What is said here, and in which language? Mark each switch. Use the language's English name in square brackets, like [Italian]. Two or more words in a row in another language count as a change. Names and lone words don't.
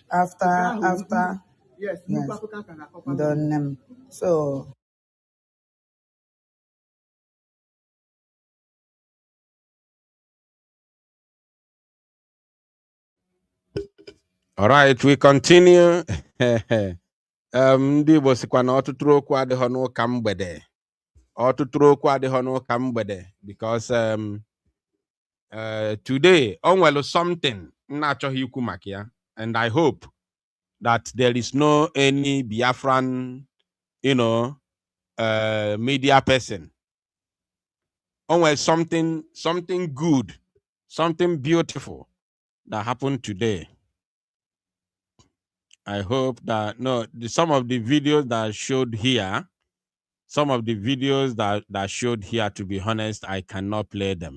[English] After. Yes. Done. So. All right, we continue. [Igbo] Ndị Igbo sikwa na ọtụtụ okwu adịghị n'ụka mgbede. Ọtụtụ okwu adịghị n'ụka mgbede [English] because today [Igbo] o nwere something na-achọghị ikwu maka ya, [English] and I hope that there is no any Biafran, media person. [Igbo] O nwere [English] something good, something beautiful that happened today. I hope that some of the videos that showed here, that showed here, to be honest, I cannot play them.